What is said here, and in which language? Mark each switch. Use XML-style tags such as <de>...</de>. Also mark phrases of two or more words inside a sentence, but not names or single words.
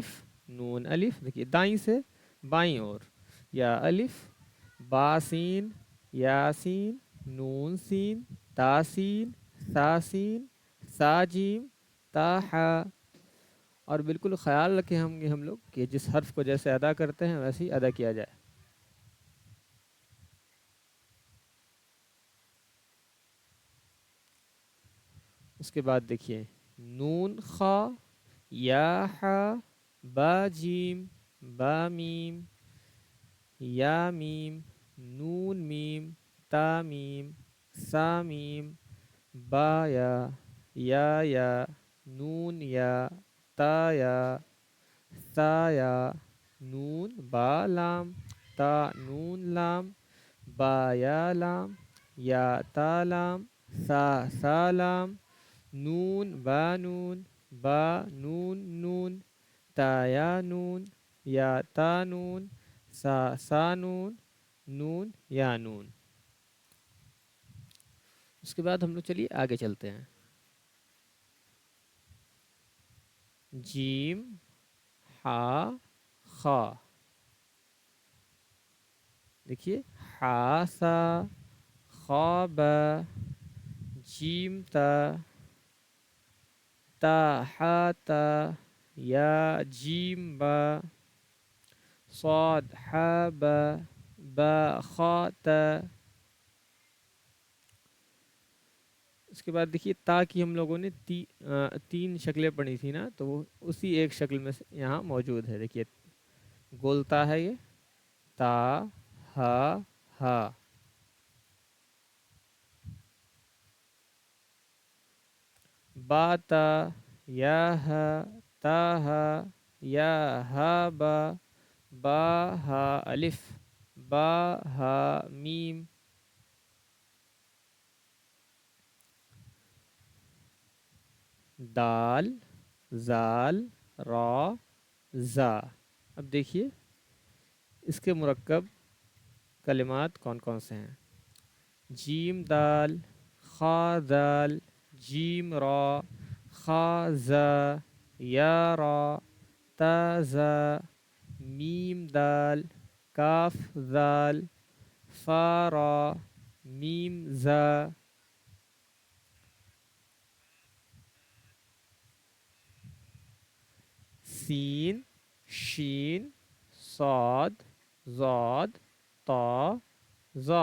<ur>نون الف، دیکھیے دائیں سے بائیں اور، یا الف، با سین، یا سین، نون سین، تا سین، سا سین، سا جیم، تا ہا، اور بالکل خیال رکھیں ہم لوگ کہ جس حرف کو جیسے ادا کرتے ہیں ویسے ہی ادا کیا جائے۔ اس کے بعد دیکھیے نون خا، یا ہا، با جیم، با میم، یا میم، نون میم، تا میم، سا میم، با یا، نون یا، تا یا، سا یا، نون با لام، تا نون لام، با یا لام، یا تا لام، سا لام، نون با نون، با نون نون، تا یا نون، یا تا نون، سا نون، نون یا نون۔ اس کے بعد ہم لوگ چلیے آگے چلتے ہیں، جیم ہا خا، دیکھیے ہا سا، خا با، جیم تا، تا ہا تا، یا جیم با، صاد ہا با، با خا تا۔ اس کے بعد دیکھیے تا کی ہم لوگوں نے تین شکلیں پڑھی تھی نا، تو وہ اسی ایک شکل میں سے یہاں موجود ہے، دیکھیے گولتا ہے یہ، تا ہا، با تا، یا ہا، تا ہا، یا ہا با، با ہا الف، با ہا میم، دال زال را زا۔ اب دیکھیے اس کے مرکب کلمات کون کون سے ہیں، جیم دال، خا دال، جیم را، خا زا، یا را، تا زا، میم دال، کاف دال، فا را، میم زا۔ سین، شین، صاد، ضاد طا ظا.</ur>